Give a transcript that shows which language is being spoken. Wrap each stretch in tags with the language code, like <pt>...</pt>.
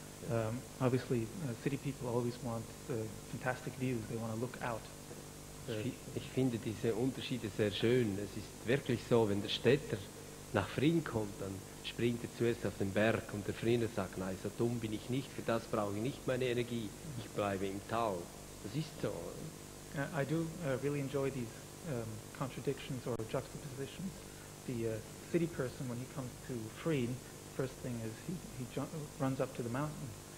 <en>And obviously, city people always want fantastic views. They want to look out.</en> <de>Ich finde diese Unterschiede sehr schön. Es ist wirklich so, wenn der Städter nach Vrin kommt, dann springt er zuerst auf den Berg und der Vriner sagt, nein, so dumm bin ich nicht, für das brauche ich nicht meine Energie, ich bleibe im Tal. Das ist so.</de> <en>I do really enjoy these contradictions or juxtapositions. The city person, when he comes to Vrin, first thing is he runs up to the mountain.</en>